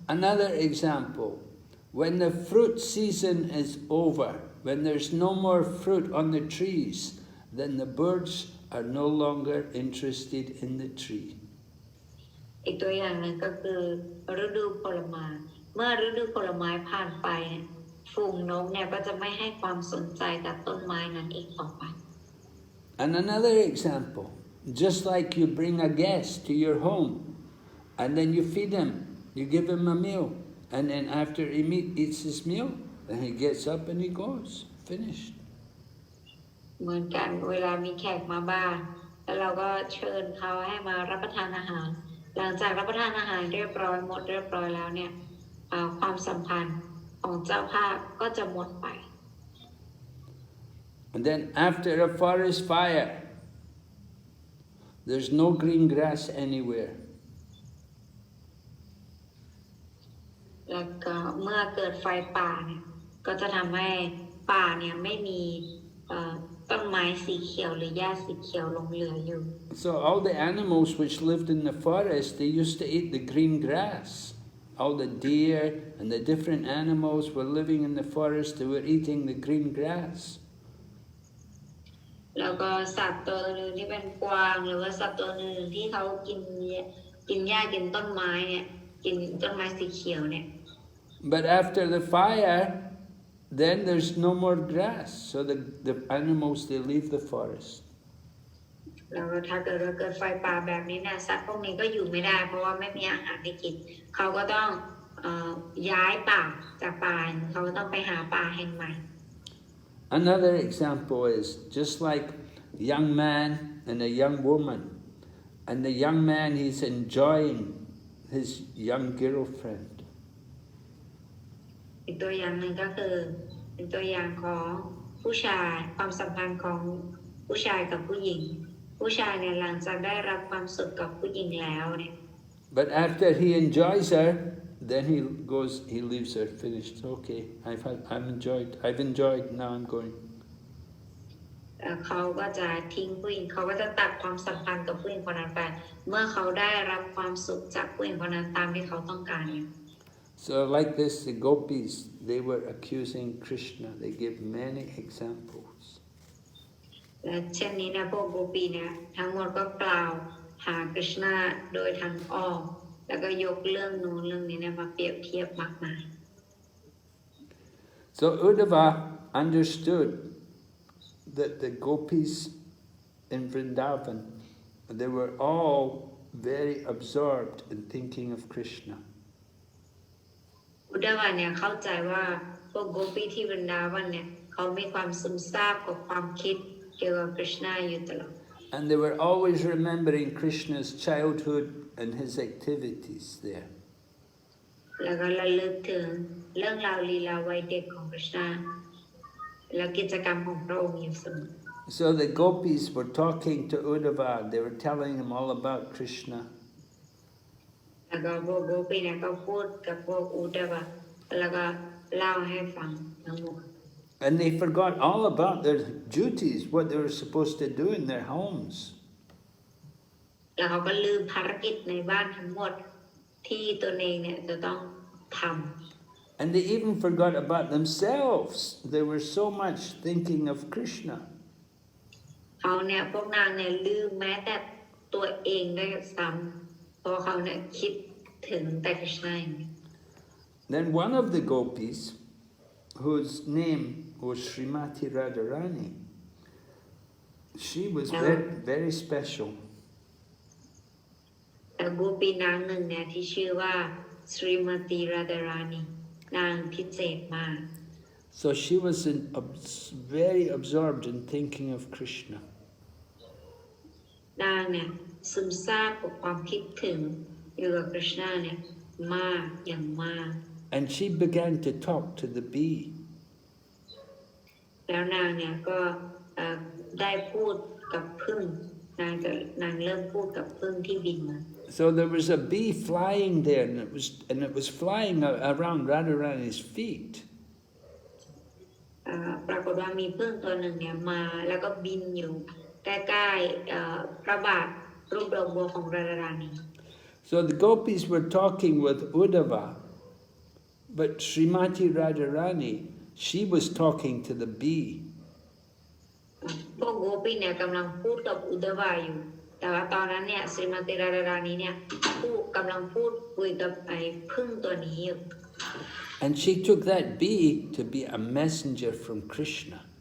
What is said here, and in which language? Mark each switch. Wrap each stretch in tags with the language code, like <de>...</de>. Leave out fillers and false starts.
<en>Another example, when the fruit season is over, when there's no more fruit on the trees, then the birds are no longer interested in the tree.</en> <th>อีกตัวอย่างหนึ่งก็คือฤดูผลไม้เมื่อฤดูผลไม้ผ่านไปฝูงนกเนี่ยก็จะไม่ให้ความสนใจกับต้นไม้นั้นอีกต่อไป</th> <en>And another example, just like you bring a guest to your home, and then you feed him, you give him a meal, and then after he eats his meal, then he gets up and he goes, finished.</en> <th>เหมือนกันเวลามีแขกมาบ้านแล้วเราก็เชิญเขาให้มารับประทานอาหารหลังจากรับประทานอาหารเรียบร้อยหมดเรียบร้อยแล้วเนี่ยความสัมพันธ์ของเจ้าภาพก็จะหมดไป</th> <en>And then after a forest fire, there's no green grass anywhere.</en> <th>แล้วก็เมื่อเกิดไฟป่าเนี่ยก็จะทำให้ป่าเนี่ยไม่มีต้นไม้สีเขียวหรือหญ้าสีเขียวลงเหลืออยู่</th> <en>So all the animals which lived in the forest, they used to eat the green grass. All the deer and the different animals were living in the forest, they were eating the green grass.</en> <th>แล้วก็สัตว์ตัวหนึ่งที่เป็นกวางหรือว่าสัตว์ตัวหนึ่งที่เขากินหญ้ากินต้นไม้เนี่ยกินต้นไม้สีเขียวเนี่ย</th> <en>But after the fire, then there's no more grass, so the animals, they leave the forest.</en> <th>แล้วถ้าเกิดว่าเกิดไฟป่าแบบนี้เนี่ยสัตว์พวกนี้ก็อยู่ไม่ได้เพราะว่าไม่มีอาหารให้กินเขาก็ต้องย้ายป่าจากป่าเขาก็ต้องไปหาป่าแห่งใหม่</th> <en>Another example is just like a young man and a young woman, and the young man, he's enjoying his young girlfriend.</en> <th>อีกตัวอย่างหนึ่งก็คือเป็นตัวอย่างของผู้ชายความสัมพันธ์ของผู้ชายกับผู้หญิงผู้ชายเนี่ยหลังจากได้รับความสุขกับผู้หญิงแล้วเนี่ย</th> <en>But after he enjoys her, then he leaves her finished. Okay, I've enjoyed, now I'm going.</en> <th>เขาก็จะทิ้งผู้หญิงเขาก็จะตัดความสัมพันธ์กับผู้หญิงคนนั้นไปเมื่อเขาได้รับความสุขจากผู้หญิงคนนั้นตามที่เขาต้องการเนี่ย</th> <en>So like this, the gopis, they were accusing Krishna. They gave many examples.</en> <th>และเช่นนี้นะพวกโกปีเนี่ยทั้งหมดก็กล่าวหาคริชนาโดยทางอ้อมแล้วก็ยกเรื่องนู้นเรื่องนี้เนี่ยมาเปรียบเทียบมากมาย</th> <en>So Uddhava understood that the gopis in Vṛndāvana, they were all very absorbed in thinking of Krishna.</en> <th>อุดดาวาเนี่ยเข้าใจว่าพวกโกปีที่วรินดาวันเนี่ยเขามีความซึมซาบกับความคิดเกี่ยวกับคริชนาอยู่ตลอด</th> <en>And they were always remembering Krishna's childhood and his activities there.</en> <th>แล้วก็ระลึกถึงเรื่องราวลีลาวัยเด็กของคริชนาและกิจกรรมของพระองค์อยู่เสมอ</th> <en>So the gopis were talking to Uddhava, they were telling him all about Krishna.</en> <th>แล้วก็พวกโกปีเนี่ยก็พูดกับพวกอุดดาวาแล้วก็เล่าให้ฟังทั้งหมด</th> <en>And they forgot all about their duties, what they were supposed to do in their homes.</en> <th>แล้วเขาก็ลืมภารกิจในบ้านทั้งหมดที่ตนเองเนี่ยจะต้องทำ</th> <en>And they even forgot about themselves. They were so much thinking of Krishna.</en> <th>เขาเนี่ยพวกนางเนี่ยลืมแม้แต่ตัวเองได้ซ้ำเพราะเขาเนี่ยคิดถึงแต่คริชนา</th> <en>Then one of the gopis, whose name was Srimati Radharani, she was very special.</en> <th>แต่โกปีนางหนึ่งเนี่ยที่ชื่อว่าสรีมติราดารานีนางพิเศษมาก</th> <en>So she was very absorbed in thinking of Krishna.</en> <th>นางเนี่ยซึมซาบกับความคิดถึงเกี่ยวกับคริชนาเนี่ยมากอย่างมาก</th> <en>And she began to talk to the bee.</en> <th>แล้วนางเนี่ยก็ได้พูดกับผึ้งนางเริ่มพูดกับผึ้งที่บินมา</th> <en>So there was a bee flying there, and it was flying around Radharani's feet.</en> <th>ปรากฏว่ามีผึ้งตัวหนึ่งเนี่ยมาแล้วก็บินอยู่ใกล้ๆพระบาทรูปดอกบัวของราดานี</th> <en>So the gopis were talking with Uddhava, but Srimati Radharani, she was talking to the bee.</en> <th>พวกโกปีเนี่ยกำลังพูดกับอุดดาวาอยู่แต่ว่าตอนนั้นเนี่ยสรีมติราดานีเนี่ยกำลังพูดคุยกับไอ้ผึ้งตัวนี้อยู่</th> <en>And she took that bee to be a messenger from Krishna.</en>